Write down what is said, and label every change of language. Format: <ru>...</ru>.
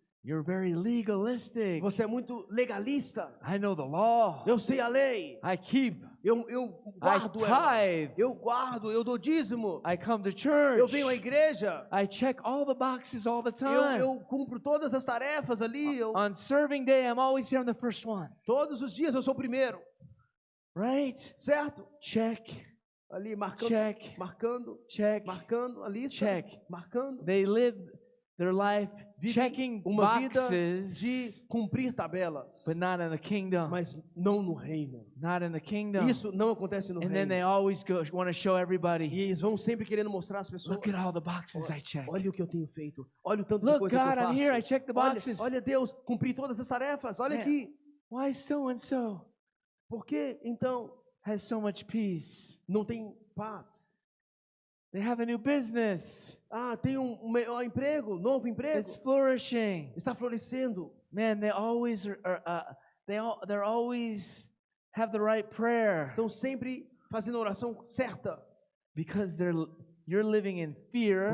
<en>you're very legalistic.</en> <pt>você é muito legalista.</pt> <en>I know the law.</en> <pt>Eu sei a lei.</pt> <en>I keep.</en> <pt>Eu</pt> <en>I</en> <pt>guardo ela.</pt> <en>tithe.</en> <pt>Eu guardo, eu dou dízimo.</pt> <en>I come to church.</en> <pt>Eu venho à igreja.</pt> <en>I check all the boxes all the</en> <pt>Eu,</pt> <en>time.</en> <pt>eu cumpro todas as tarefas ali.</pt> <en>On serving day, I'm always here on the first one.</en> <pt>Todos os dias eu sou o primeiro.</pt> <en>Right?</en> <pt>Certo?</pt> <en>Check.</en> <pt>Ali marcando,</pt> <en>Check.</en> <pt>marcando,</pt> <en>Check.</en> <pt>marcando a lista.</pt> <en>Check.</en> <pt>Marcando.</pt> <en>They live their life</en> <pt>Vivem</pt> <en>checking</en> <pt>uma vida</pt> <en>boxes,</en> <pt>de cumprir tabelas,</pt> <en>but not in the kingdom.</en> <pt>mas não no reino.</pt> <en>Not in the kingdom.</en> <pt>Isso não acontece no</pt> <en>And then they</en> <pt>reino.</pt> <en>always want to show</en> <pt>E</pt> <en>everybody,</en> <pt>eles vão sempre querendo mostrar às pessoas.</pt> <en>look at all the boxes I checked.</en> <pt>Olha o que eu tenho feito. Olha o tanto de</pt> <en>Look,</en> <pt>coisa</pt> <en>God,</en> <pt>que eu</pt> <en>I'm</en> <pt>faço.</pt> <en>here. I checked the boxes.</en> <pt>Olha, Deus, cumpri todas as tarefas. Olha</pt> <en>Man.</en> <pt>aqui.</pt> <en>Why so and so</en> <pt>Por que então</pt> <en>has so much peace?</en> <pt>não tem paz?</pt> <en>They have a new business.</en> <pt>Ah, tem um melhor emprego, novo emprego.</pt> <en>It's flourishing.</en> <pt>Está florescendo.</pt> <en>Man, they always they're always have the right prayer</en> <pt>Estão sempre fazendo a oração certa.</pt> <en>because you're living in fear</en>